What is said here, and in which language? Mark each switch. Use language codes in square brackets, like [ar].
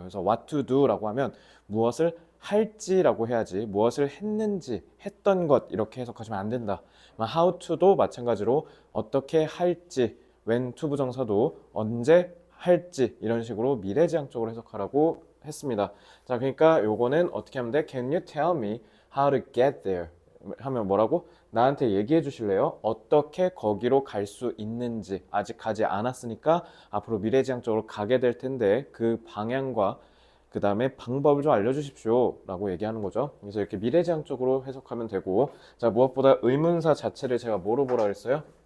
[ko] 그래서 what to do라고 하면 무엇을 할지라고 해야지, 무엇을 했는지, 했던 것, 이렇게 해석하시면 안 된다. how to도 마찬가지로 어떻게 할지, when to 부정사도 언제 할지, 이런 식으로 미래지향적으로 해석하라고 했습니다. 자, 그러니까 요거는 어떻게 하면 돼? [en] Can you tell me how to get there? [ko] 하면 뭐라고? 나한테 얘기해 주실래요? 어떻게 거기로 갈 수 있는지. 아직 가지 않았으니까 앞으로 미래지향적으로 가게 될 텐데 그 방향과 그 다음에 방법을 좀 알려주십시오 라고 얘기하는 거죠. 그래서 이렇게 미래지향적으로 해석하면 되고, 자, 무엇보다 의문사 자체를 제가 뭐로 보라 그랬어요?